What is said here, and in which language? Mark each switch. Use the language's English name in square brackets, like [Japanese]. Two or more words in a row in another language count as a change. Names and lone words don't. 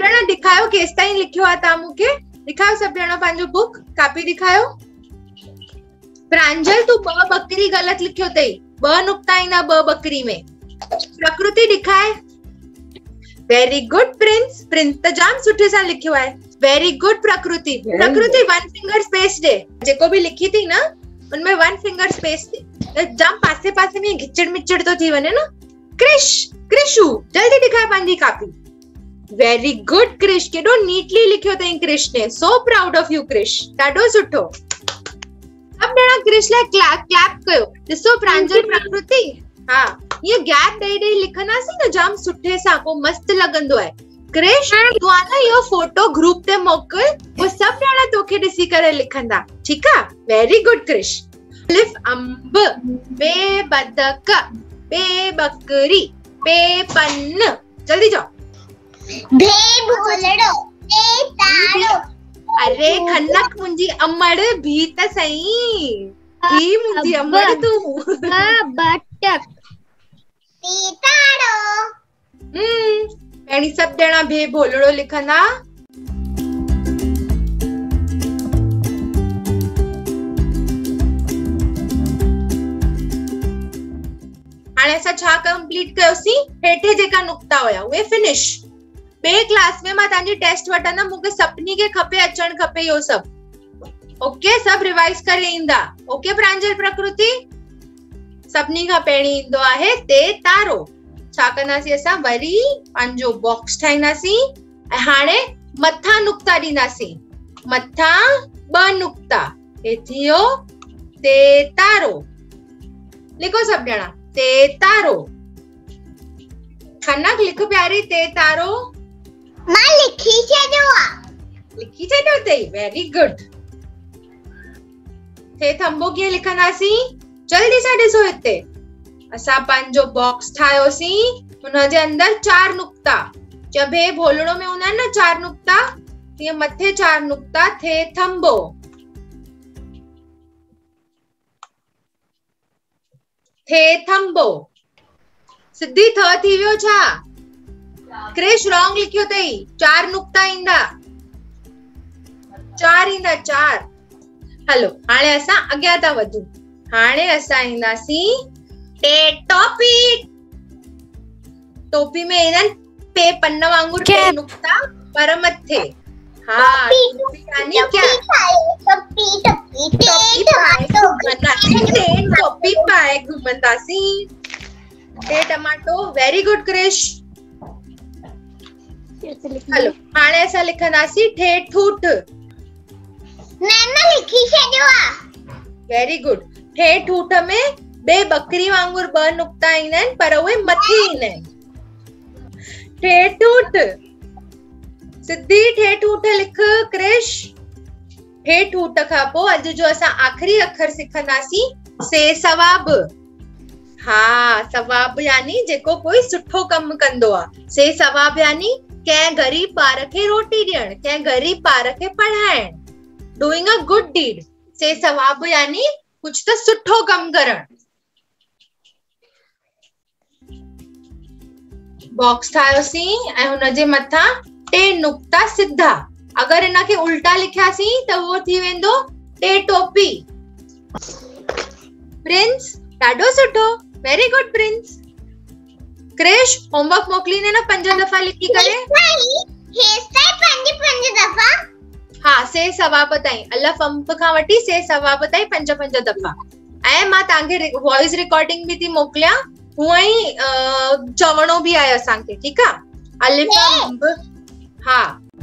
[Sindhi] दिखायो केस ताईं लिखियो आ ता मुके दिखायो सब ॼणा पंहिंजो [English] book copy [Sindhi] दिखायो। प्रांजल तू ब बकरी गलत लिखियो तई, ब नुक्ता ईंदा ब बकरी में। प्रकृति दिखाए। [English] very good [Sindhi] प्रिंस, प्रिंस त जाम सुठे सां लिखियो आहे। [English] very good [Sindhi] प्रकृति, प्रकृति [English] one finger space [Sindhi] दे, जेको भी लिखी थी ना उनमें [English] one finger space [Sindhi] दे, जाम पासे पासे में घिचड़ मिचड़ तो थी वने ना। क्रिश, क्रिशु जल्दी दिखाए पंहिंजी कॉपी। [English] very good Krish, [Sindhi] केडो नीटली लिखियो तई क्रिश ने। [English] so proud of you Krish, [Sindhi] ॾाढो सुठो। अब ॼणा क्रिश लाइ क्लैप कयो। ॾिसो प्रांजल प्रकृति, हां ये गैप ॾेई ॾेई लिखंदासीं न जाम सुठे सां, पोइ मस्त लॻंदो आहे। क्रिश तू आना यो फोटो ग्रुप ते मोकल, वो सब ॼणा तोखे ॾिसी करे लिखंदा, ठीक आहे। [English] very good Krish. [Sindhi] लिफ अंब, बे बदक, बे बकरी, बे पन्न, जल्दी जाओ। बे भोलड़ो, बे तारो। अरे खनक मुंजी अमड़ भी त सही, भी मुंजी अमड़ तू। बटक, बे तारो। एनी सब ॼणा बे भोलड़ो लिखंदा। हाणे असां छा कंप्लीट कयोसीं, हेठे जेका नुक्ता हुया उहे फिनिश। बे क्लास में मां तव्हांजी टेस्ट वठंदमि, मूंखे सभिनी खे खपे अचण खपे इहो सभु। ओके, सब रिवाइज करे ईंदा। ओके प्रांजल प्रकृति, सभिनी खां पहिरीं ईंदो आहे ते तारो। छा कंदासीं असां, वरी पंहिंजो बॉक्स ठाहींदासीं ऐं हाणे मथा नुक्ता ॾींदासीं। मथा ॿ नुक्ता, हे थियो ते तारो। लिखो सब ॼणा, ते तारो। खनक लिख प्यारी, ते तारो। मां लिखी छॾियो आहे। लिखी छॾियो अथई, [English] very good. [Sindhi] थे थंबो कीअं लिखंदासीं, जल्दी सां ॾिसो हिते। असां पंहिंजो बॉक्स ठाहियोसीं, हुनजे अंदर 4 नुक्ता, जब भे भोलड़ो में हूंदा आहिनि न 4 नुक्ता, तीअं मथे 4 नुक्ता, थे थंबो। थे थंबो। सिद्धी थ थी वियो छा? क्रिश रॉन्ग लिखियो अथई, 4 नुक्ता ईंदा, 4 ईंदा, 4। हलो हाणे असां अॻियां था वधूं। हाणे असां ईंदासीं टे टोपी। टोपी में ईंदा पे पन्न वांगुर टे नुक्ता पर मथे। हाँ, टोपी यानी क्या? टोपी पाए घुमंदासीं। टे टमाटो, [English] very good [Sindhi] क्रिश। हलो हाणे असां लिखंदासीं ठे ठूठ। मैंने लिखी छॾियो आहे। [English] very good. [Sindhi] ठे ठूठ में बे बकरी वांगुर 2 नुक्ता ईंदा आहिनि पर उहे मथे ईंदा आहिनि। ठे ठूठ। सिद्धी ठे ठूठ लिख क्रिश। ठे ठूठ खां पोइ अॼु जो असां आखिरी अखर सिखंदासीं से सवाब। हाँ, सवाब यानी जेको कोई सुठो कम कंदो आहे। से सवाब यानी कंहिं गरीब ॿार खे रोटी ॾियण, कंहिं गरीब ॿार खे पढ़ाइण, [English] doing a good deed. [Sindhi] से सवाब यानी कुछ तो सुठो कम करण। बॉक्स ठाहियोसीं ऐं हुनजे मथां टे नुक्ता सिधा। अगर इनखे उल्टा लिखियासीं त उहो थी वेंदो टे टोपी। प्रिंस, ॾाढो सुठो, [English] very good Prince. [Sindhi] क्रिश, होमवर्क मोकिलींदे न 5 दफ़ा लिखी करे। हाँ, से सवाब ताईं, अलफ अंब खां वठी से सवाब ताईं 5 दफ़ा। ऐं मां तव्हांखे [English] voice recording [Sindhi] भी थी मोकिलियां, हुअं ई चवणो भी आहे असांखे, ठीकु आहे। अलिफ अंब, हाँ